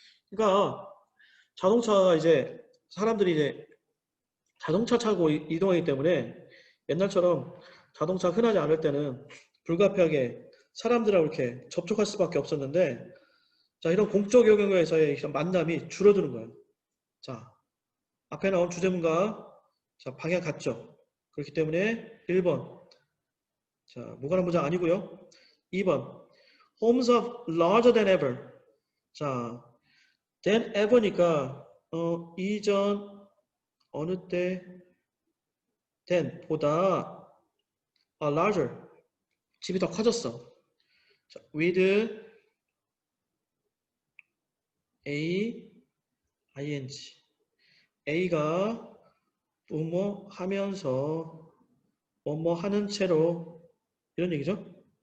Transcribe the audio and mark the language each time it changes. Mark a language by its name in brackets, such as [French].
[Korean] 그러니까 자동차가 이제 사람들이 이제 자동차 타고 이동하기 때문에 옛날처럼 자동차 흔하지 않을 때는 불가피하게 사람들하고 이렇게 접촉할 수밖에 없었는데 자, 이런 공적 영역에서의 이런 만남이 줄어드는 거예요. 자, 앞에 나온 주제문과 자, 방향 같죠? 그렇기 때문에 1번. 자, 무관한 문장 아니고요. 2번. [English] Homes are larger than ever. [Korean] 자, than ever니까 이전 어느 때 than 보다 larger 집이 더 커졌어. 자, with a ing a가 뭐뭐 하면서 뭐뭐 하는 채로 이런 얘기죠.